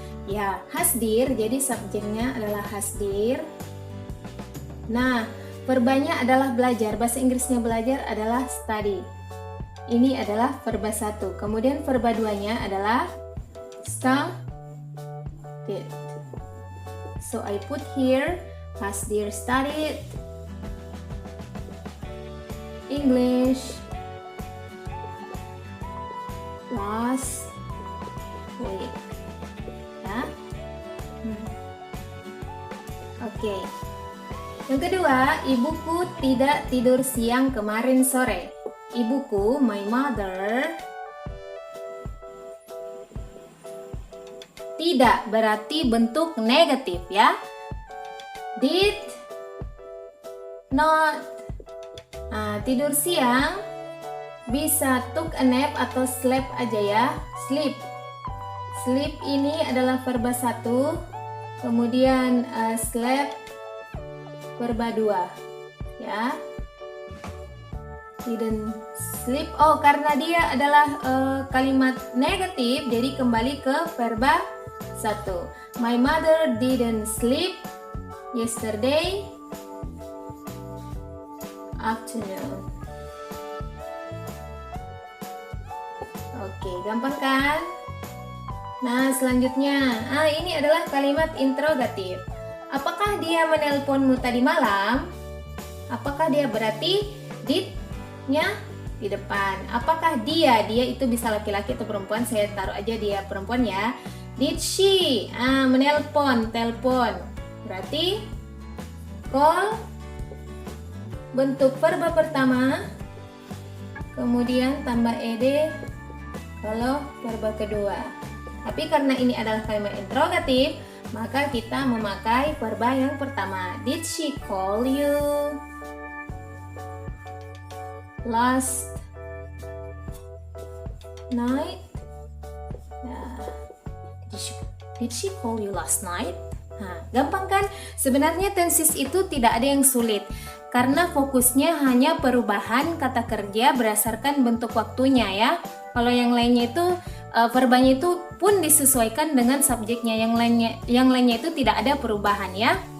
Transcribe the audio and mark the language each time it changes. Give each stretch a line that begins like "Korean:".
Indonesian: Ya, Hasdir, jadi subjeknya adalah Hasdir. Nah, verbanya adalah belajar. Bahasa Inggrisnya belajar adalah study. Ini adalah verba 1. Kemudian verba 2-nya adalah studied.
English: So I put here, Hasdir studied English last week.
Indonesian: Ya. Oke. Yang kedua, ibuku tidak tidur siang kemarin sore. Ibuku,
English: my mother,
Indonesian: tidak berarti bentuk negatif ya.
English: Did not.
Indonesian: Tidur siang bisa
English: took a nap
Indonesian: atau sleep aja ya. Sleep. Sleep ini adalah verba 1. Kemudian sleep verba 2 ya.
English: Didn't sleep.
Indonesian: Oh, karena dia adalah kalimat negatif, jadi kembali ke verba 1.
English: My mother didn't sleep yesterday afternoon.
Indonesian: Oke, gampang kan? Nah, selanjutnya, ini adalah kalimat interrogatif. Apakah dia menelponmu tadi malam? Apakah dia berarti did-nya di depan. Apakah dia itu bisa laki-laki atau perempuan? Saya taruh aja dia perempuan ya.
English: Did she
Indonesian: menelpon, telepon. Berarti call bentuk verba pertama, kemudian tambah ed kalau verba kedua. Tapi karena ini adalah kalimat interrogatif, maka kita memakai verba yang pertama.
English: Did she call you last night? Did she call you last night?
Indonesian: Gampang kan? Sebenarnya tenses itu tidak ada yang sulit, karena fokusnya hanya perubahan kata kerja berdasarkan bentuk waktunya ya. Kalau yang lainnya itu verbanya itu pun disesuaikan dengan subjeknya, yang lainnya itu tidak ada perubahan ya.